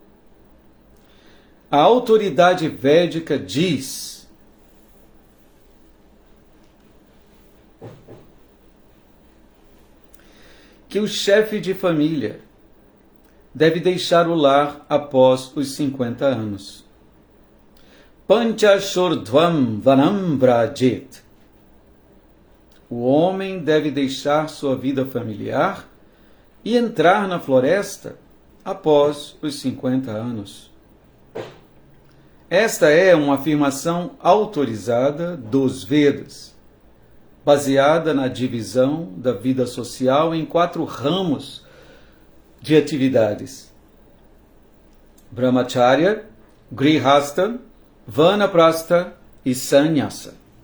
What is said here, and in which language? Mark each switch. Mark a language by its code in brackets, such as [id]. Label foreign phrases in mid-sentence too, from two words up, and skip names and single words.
[pt] A autoridade védica diz que o chefe de família deve deixar o lar após os 50 anos. [sa] Panchashurdhvam vanam vrajet. [pt] O homem deve deixar sua vida familiar e entrar na floresta após os 50 anos. Esta é uma afirmação autorizada dos Vedas, baseada na divisão da vida social em 4 ramos de atividades: Brahmacharya, Grihastha, Vanaprastha e Sannyasa.